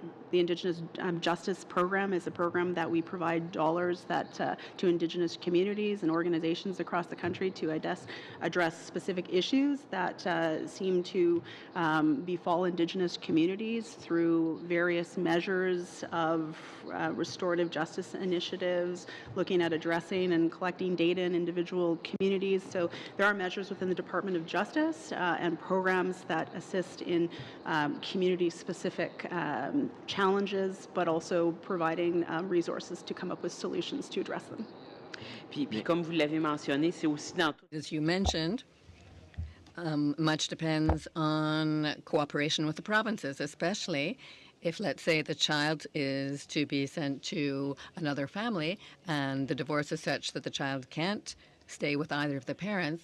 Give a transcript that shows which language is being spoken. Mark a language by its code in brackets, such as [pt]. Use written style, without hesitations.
[en] the Indigenous Justice Program is a program that we provide dollars that to Indigenous communities and organizations across the country to address specific issues that seem to befall Indigenous communities through various measures of restorative justice initiatives, looking at addressing and collecting data in individual communities. So there are measures within the Department of Justice and programs that assist in community-specific challenges, but also providing resources to come up with solutions to address them. [fr] Puis comme vous l'avez mentionné, c'est aussi dans tout. [en] As you mentioned, much depends on cooperation with the provinces, especially if, let's say, the child is to be sent to another family and the divorce is such that the child can't stay with either of the parents.